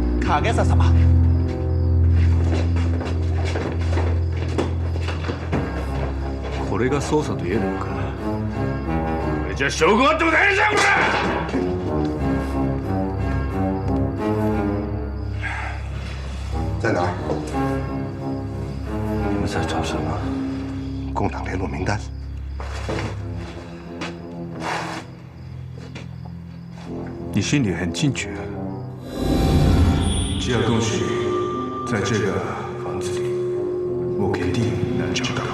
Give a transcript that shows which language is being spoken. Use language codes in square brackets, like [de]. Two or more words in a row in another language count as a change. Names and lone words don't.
[zh] 他干啥嘛？ [ja] これが捜査と言えるのか？これじゃ証拠はどうだいじゃんこれ！ [zh] 在哪儿？你们在找什么？共党联络名单。你心里很清楚，这样东西在这个房子里，我肯定能找到。